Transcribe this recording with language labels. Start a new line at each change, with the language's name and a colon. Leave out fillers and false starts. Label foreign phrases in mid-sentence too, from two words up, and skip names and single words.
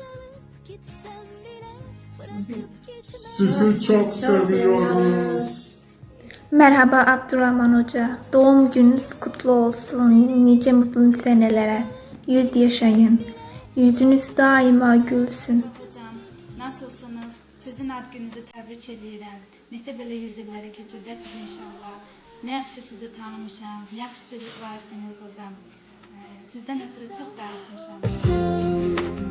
Turkish: Sizi çok seviyoruz. Merhaba Abdurrahman Hoca. Doğum gününüz kutlu olsun. Nice mutlu senelere. 100 yaşayın. Yüzünüz daima gülsün. Hocam, nasılsınız?
Azerbaijani: Sizin ad gününüzü təbrik edirəm. Neçə belə yüz illəri keçirdəsiniz inşallah. Nə yaxşı sizi tanımışam. Yaxşı varsınız hocam. Sizdən ötürü çox darıxmışam.